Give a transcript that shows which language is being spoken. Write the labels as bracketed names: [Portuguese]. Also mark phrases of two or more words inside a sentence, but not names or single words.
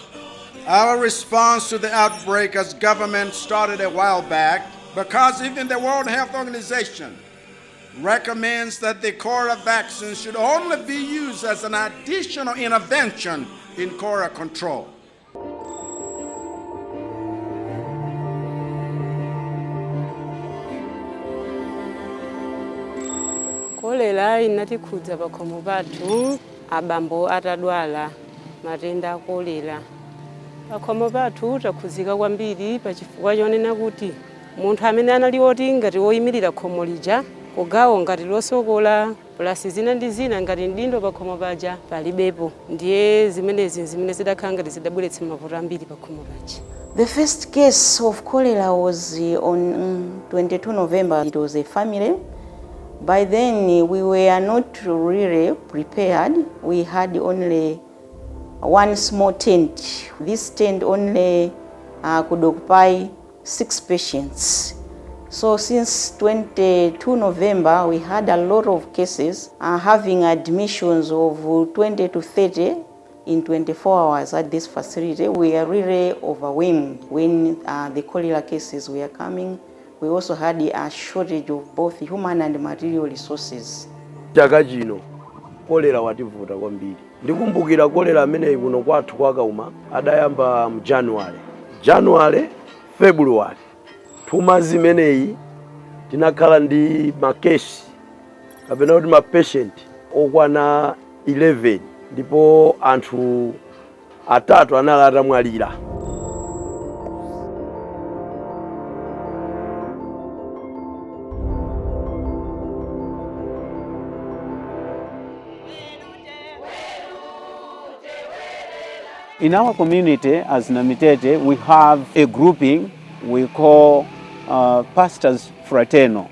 [English] Our response to the outbreak as government started a while back because even the World Health Organization recommends that the cholera vaccine should only be used as an additional intervention in cholera control. [Nyanja] Cholera inatikhudza pakhomo pathu abambo atadwala matenda a cholera. Pakhomo pathu takhudzika kwambiri pachifukwa chonena kuti munthu amene anali oti ngati woyimirira khomo lija kugawo ngati losokola plus zina ndi zina ngati mdindo pakhomo paja palibepo. Ndiye zimene zidakhala ngati zidabweretsa mavuto ambiri pakhomo paja. [English] The first case of cholera was on 22 November. It was a family. By then, we were not really prepared. We had only one small tent. This tent only could occupy 6 patients. So since 22 November, we had a lot of cases having admissions of 20 to 30 in 24 hours at this facility. We are really overwhelmed when the cholera cases were coming. We also had a shortage of both human and material resources. [Nyanja] Chaka chino cholera wativuta kwambiri. Ndikumbukira cholera amene kuno kwathu kwakauma adayamba mu January, February. Tuma zimeneyi tinakhala ndi makesi kapena kuti mapatient okwana 11 ndipo anthu atatu anali atamwalira. [English] In our community, as Namitete, we have a grouping we call Pastors Fraternal.